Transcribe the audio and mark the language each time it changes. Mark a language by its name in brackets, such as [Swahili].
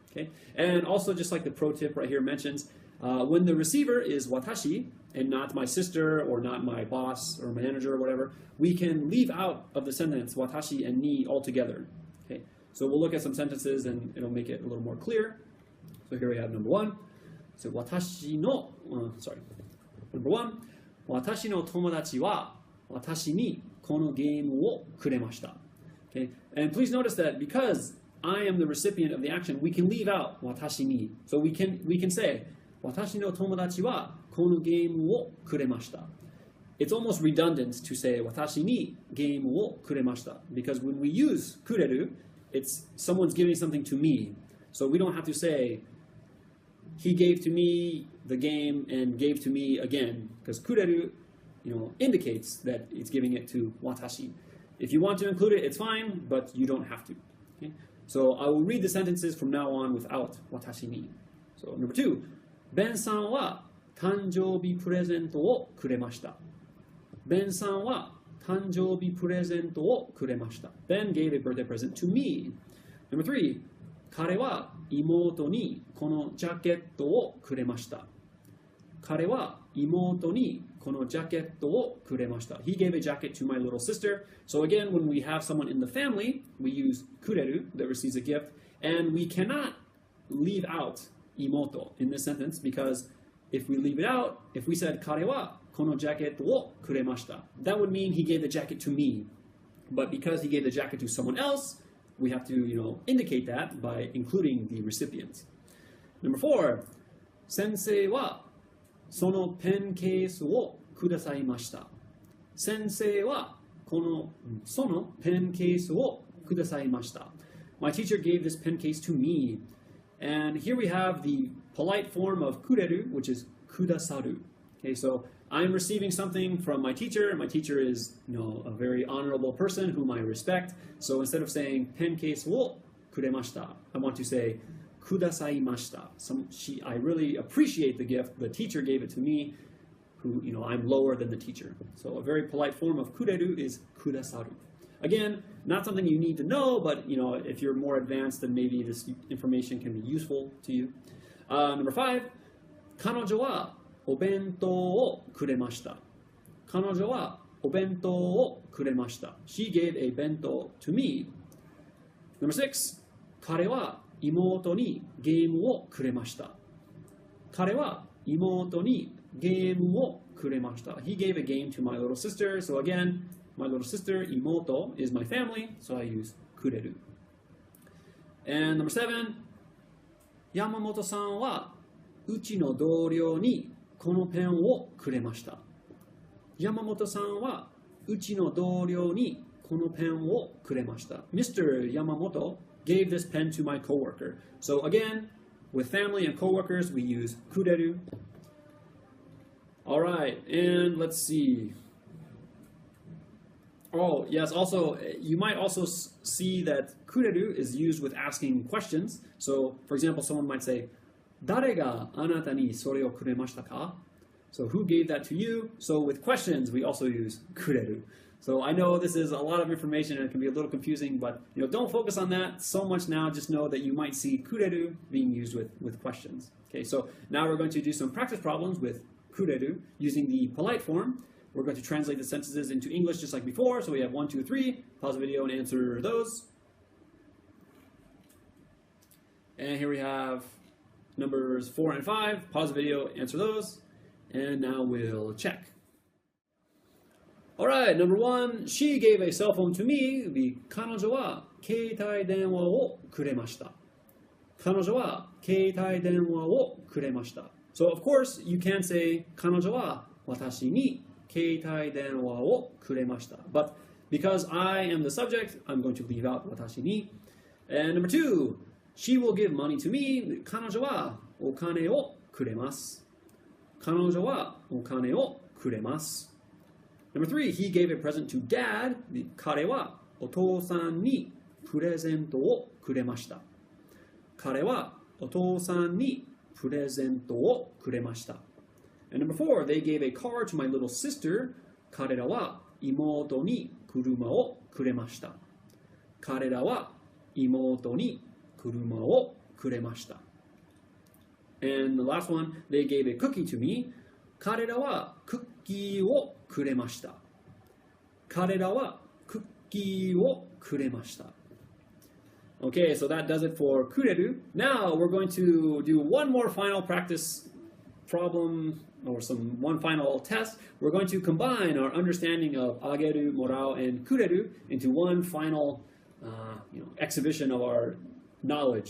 [English] Okay, and also just like the pro tip right here mentions, when the receiver is watashi and not my sister or not my boss or manager or whatever, we can leave out of the sentence watashi and ni altogether. Okay, so we'll look at some sentences and it'll make it a little more clear. So here we have number 1. So watashi no, number 1, [Japanese] 私の友達は私にこのゲームをくれました. [English] Okay, and please notice that because I am the recipient of the action, we can leave out watashi ni. So we can say [Japanese] 私の友達はこのゲームをくれました. [English] It's almost redundant to say [Japanese] 私にゲームをくれました [English] because when we use kureru, it's someone's giving something to me. So we don't have to say he gave to me the game and gave to me again, because kureru, indicates that it's giving it to watashi. If you want to include it, it's fine, but you don't have to. Okay? So I will read the sentences from now on without watashi ni. So number 2, [Japanese] Ben さんは誕生日プレゼントをくれました。 Ben さんは誕生日プレゼントをくれました。 [English] Ben gave a birthday present to me. Number 3, [Japanese] 彼は妹にこのジャケットをくれました。彼は妹にこのジャケットをくれました。 [English] He gave a jacket to my little sister. So again, when we have someone in the family, we use kureru, that receives a gift, and we cannot leave out imoto in this sentence because if we leave it out, if we said [Japanese] 彼はこのジャケットをくれました, [English] that would mean he gave the jacket to me. But because he gave the jacket to someone else, we have to, indicate that by including the recipient. Number 4, [Japanese] 先生はそのペンケースをくださいました。先生はそのペンケースをくださいました. [English] My teacher gave this pen case to me. And here we have the polite form of kureru, which is kudasaru. Okay, so I'm receiving something from my teacher, and my teacher is, a very honorable person whom I respect. So instead of saying [Japanese] pen case wo kuremashita, [English] I want to say kudasaimashita. I really appreciate the gift. The teacher gave it to me, who, I'm lower than the teacher. So a very polite form of kureru is kudasaru. Again, not something you need to know, but if you're more advanced, then maybe this information can be useful to you. Number 5, [Japanese] 彼女はお弁当をくれました。彼女はお弁当をくれました。 [English] She gave a bento to me. Number 6, [Japanese] 彼は妹にゲームをくれました。彼は妹にゲームをくれました。 [English] He gave a game to my little sister. So again, my little sister, imoto, is my family, so I use kureru. And number 7, [Japanese] 山本さんはうちの同僚にこのペンをくれました。山本さんはうちの同僚にこのペンをくれました。 [English] Mr. Yamamoto gave this pen to my coworker. So again, with family and coworkers, we use kureru. All right, and let's see. Oh, yes, also, you might also see that kureru is used with asking questions. So, for example, someone might say, [Japanese] 誰があなたにそれをくれましたか? [English] So, who gave that to you? So, with questions, we also use kureru. So, I know this is a lot of information and it can be a little confusing, but don't focus on that so much now. Just know that you might see kureru being used with questions. Okay, so now we're going to do some practice problems with kureru using the polite form. We're going to translate the sentences into English just like before. So we have 1, 2, 3. Pause the video and answer those. And here we have numbers 4 and 5. Pause the video, answer those. And now we'll check. All right, number 1. She gave a cell phone to me. [Japanese] 彼女は携帯電話をくれました。彼女は携帯電話をくれました。 [English] So of course, you can say [Japanese] 彼女は私に携帯電話をくれました。 [English] But because I am the subject, I'm going to leave out [Japanese] 私に。 [English] And number 2, she will give money to me. [Japanese] 彼女はお金をくれます。彼女はお金をくれます。 [English] Number 3, he gave a present to dad. [Japanese] 彼はお父さんにプレゼントをくれました。彼はお父さんにプレゼントをくれました。 [English] And number 4, they gave a car to my little sister. [Japanese] 彼らは妹に車をくれました。彼らは妹に車をくれました。 [English] And the last one, they gave a cookie to me. [Japanese] 彼らはクッキーをくれました。彼らはクッキーをくれました。 [English] Okay, so that does it for kureru. Now we're going to do one more final practice problem or one final test. We're going to combine our understanding of ageru, morao, and kureru into one final exhibition of our knowledge.